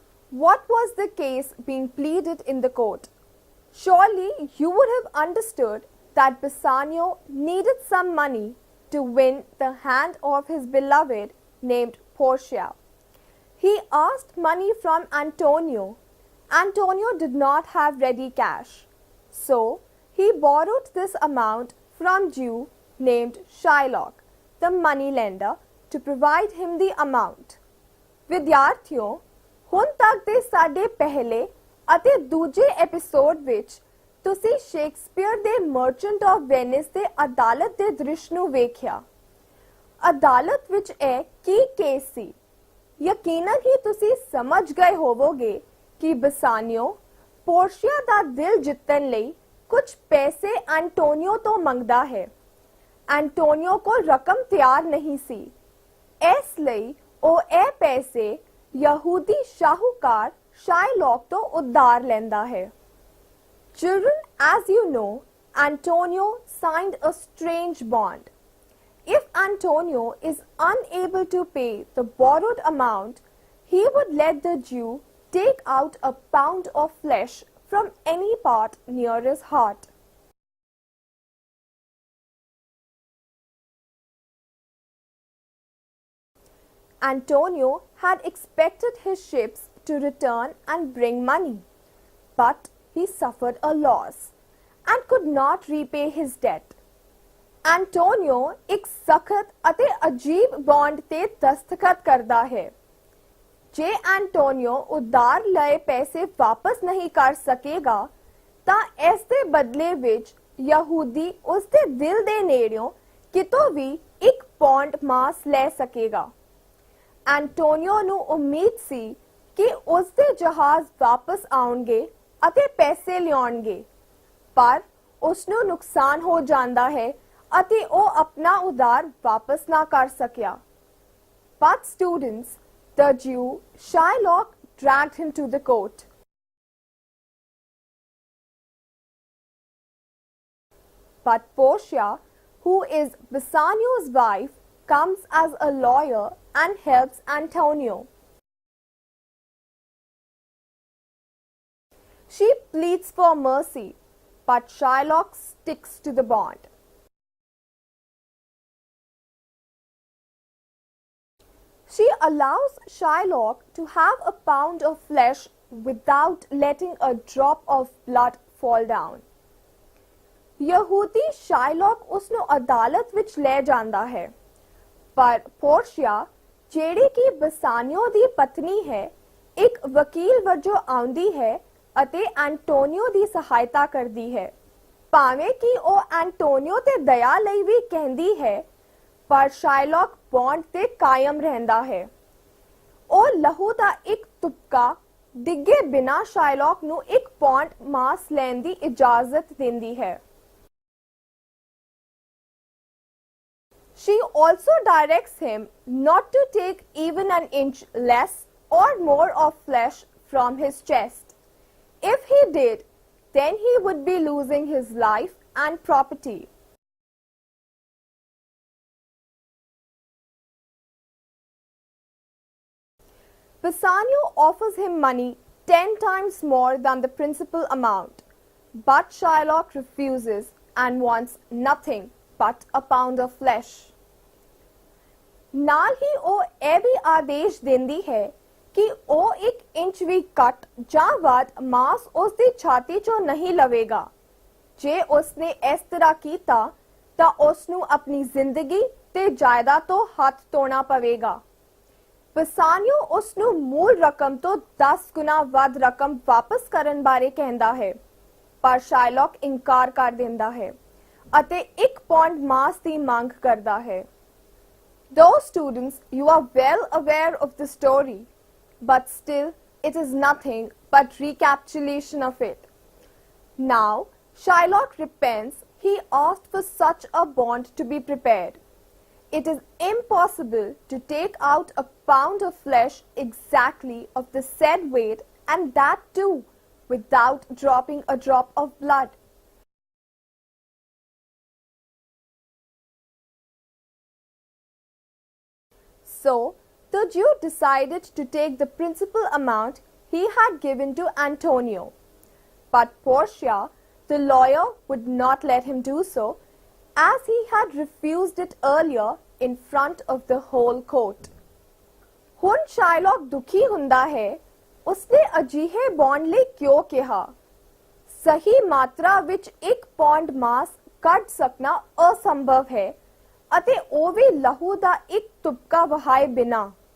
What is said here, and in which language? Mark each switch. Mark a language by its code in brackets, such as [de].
[en] What was the case being pleaded in the court? Surely you would have understood that Bassanio needed some money to win the hand of his beloved named Portia. He asked money from Antonio. Antonio did not have ready cash, so he borrowed this amount from Jew named Shylock, the moneylender, to provide him the amount. [pa] ਵਿਦਿਆਰਥੀਓ, ਹੁਣ ਤੱਕ ਦੇ ਸਾਡੇ ਪਹਿਲੇ ਅਤੇ ਦੂਜੇ episode ਵਿੱਚ ਤੁਸੀਂ Shakespeare ਦੇ ਮਰਚੈਂਟ ਆਫ ਵੈਨਿਸ ਦੇ ਅਦਾਲਤ ਦੇ ਦ੍ਰਿਸ਼ ਨੂੰ ਵੇਖਿਆ। ਅਦਾਲਤ ਵਿੱਚ ਇਹ ਕੀ ਕੇਸ ਸੀ? ਯਕੀਨਨ ਹੀ ਤੁਸੀਂ ਸਮਝ ਗਏ ਹੋਵੋਗੇ ਕਿ ਬਸਾਨੀਓ ਪੋਰਸ਼ੀਆ ਦਾ ਦਿਲ ਜਿੱਤਣ ਲਈ ਕੁਝ ਪੈਸੇ ਐਂਟੋਨੀਓ ਤੋਂ ਮੰਗਦਾ ਹੈ। ਐਂਟੋਨੀਓ ਕੋਲ ਰਕਮ ਤਿਆਰ ਨਹੀਂ ਸੀ, ਇਸ ਲਈ ਉਹ ਇਹ ਪੈਸੇ ਯਹੂਦੀ ਸ਼ਾਹੂਕਾਰ ਸ਼ਾਇਲੌਕ ਤੋਂ ਉਧਾਰ ਲੈਂਦਾ ਹੈ। [en] Children, as you know, Antonio signed a strange bond. If Antonio is unable to pay the borrowed amount, he would let the Jew take out a pound of flesh from any part near his heart. Antonio had expected his ships to return and bring money, but he suffered a loss and could not repay his debt. [pa] Antonio एक सख्त ਅਤੇ ਅਜੀਬ bond ਤੇ ਦਸਤਖਤ ਕਰਦਾ ਹੈ। ਜੇ Antonio ਉਧਾਰ ਲਏ ਪੈਸੇ ਵਾਪਸ ਨਹੀਂ ਕਰ ਸਕੇਗਾ ਤਾਂ ਇਸ ਦੇ ਬਦਲੇ ਵਿੱਚ ਯਹੂਦੀ ਉਸ ਦੇ ਦਿਲ ਦੇ ਨੇੜਿਓਂ ਕਿਤੋਂ ਵੀ 1 ਪੌਂਡ ਮਾਸ ਲੈ ਸਕੇਗਾ। ਐਂਟੋਨੀਓ ਨੂੰ ਉਮੀਦ ਸੀ ਕਿ ਉਸ ਦੇ ਜਹਾਜ਼ ਵਾਪਸ ਆਉਣਗੇ ਅਤੇ ਪੈਸੇ ਲਿਆਉਣਗੇ, ਪਰ ਉਸ ਨੂੰ ਨੁਕਸਾਨ ਹੋ ਜਾਂਦਾ ਹੈ ਅਤੇ ਉਹ ਆਪਣਾ ਉਧਾਰ ਵਾਪਸ ਨਾ ਕਰ ਸਕਿਆ। [en] But students, the Jew Shylock dragged him to the court. But Portia, who is Bassanio's wife, comes as a lawyer and helps Antonio. She pleads for mercy, but Shylock sticks to the bond. She allows Shylock to have a pound of flesh without letting a drop of blood fall down. [pa] ਯਹੂਦੀ Shylock ਉਸ ਨੂੰ ਅਦਾਲਤ ਵਿੱਚ ਲੈ ਜਾਂਦਾ ਹੈ, ਪਰ Portia, ਜਿਹੜੀ ਕਿ ਬਸਾਨੀਓ ਦੀ ਪਤਨੀ ਹੈ, ਇੱਕ ਵਕੀਲ ਵਜੋਂ ਆਉਂਦੀ ਹੈ ਅਤੇ ਐਂਟੋਨੀਓ ਦੀ ਸਹਾਇਤਾ ਕਰਦੀ ਹੈ। ਭਾਵੇਂ ਕਿ ਉਹ ਐਂਟੋਨੀਓ ਤੇ ਦਇਆ ਲਈ ਵੀ ਕਹਿੰਦੀ ਹੈ, ਪਰ ਸ਼ਾਇਲੌਕ ਬੌਂਡ ਤੇ ਕਾਇਮ ਰਹਿੰਦਾ ਹੈ। ਉਹ ਲਹੂ ਦਾ ਇੱਕ ਤੁਪਕਾ ਡਿੱਗੇ ਬਿਨਾਂ ਸ਼ਾਇਲੌਕ ਨੂੰ 1 ਪੌਂਡ ਮਾਸ ਲੈਣ ਦੀ ਇਜਾਜ਼ਤ ਦਿੰਦੀ ਹੈ। [en] She also directs him not to take even an inch less or more of flesh from his chest. If he did, then he would be losing his life and property. Bassanio offers him money 10 times more than the principal amount, but Shylock refuses and wants nothing but a pound of flesh. [pa] ਨਾਲ ਹੀ ਉਹ ਇਹ ਵੀ ਆਦੇਸ਼ ਦਿੰਦੀ ਹੈ ਕਿ ਉਹ 1 inch ਵੀ ਕੱਟ ਜਾਂ ਵੱਧ ਮਾਸ ਉਸ ਦੀ ਛਾਤੀ ਚੋਂ ਨਹੀਂ ਲਵੇਗਾ। ਜੇ ਉਸਨੇ ਇਸ ਤਰ੍ਹਾਂ ਕੀਤਾ ਤਾਂ ਉਸ ਨੂੰ ਆਪਣੀ ਜ਼ਿੰਦਗੀ ਤੇ ਜਾਇਦਾਦ ਤੋਂ ਹੱਥ ਧੋਣਾ ਪਵੇਗਾ। ਬਸਾਨੀਓ ਉਸ ਨੂੰ ਮੂਲ ਰਕਮ ਤੋਂ 10 ਗੁਣਾ ਵੱਧ ਰਕਮ ਵਾਪਸ ਕਰਨ ਬਾਰੇ ਕਹਿੰਦਾ ਹੈ, ਪਰ ਸ਼ਾਇਲੌਕ ਇਨਕਾਰ ਕਰ ਦਿੰਦਾ ਹੈ ਅਤੇ 1 ਪੌਂਡ ਮਾਸ ਦੀ ਮੰਗ ਕਰਦਾ ਹੈ। [en] Though students, you are well aware of the story, but still it is nothing but recapitulation of it. Now, Shylock repents he asked for such a bond to be prepared. It is impossible to take out a pound of flesh exactly of the said weight, and that too without dropping a drop of blood. So, the Jew decided to take the principal amount he had given to Antonio. But Portia, the lawyer, would not let him do so, as he had refused it earlier in front of the whole court. [pa] ਹੁਣ ਸ਼ਾਇਲੌਕ ਦੁਖੀ ਹੁੰਦਾ ਹੈ, ਉਸਨੇ ਅਜਿਹੇ bond ਲਈ ਕਿਉਂ ਕਿਹਾ? ਸਹੀ ਮਾਤਰਾ ਵਿੱਚ 1 ਪੌਂਡ ਮਾਸ ਕੱਢ ਸਕਣਾ ਅਸੰਭਵ ਹੈ ਅਤੇ ਉਹ ਵੀ ਲਹੂ ਦਾ ਇੱਕ ਤੁਪਕਾ ਵਹਾਏ ਬਿਨਾ।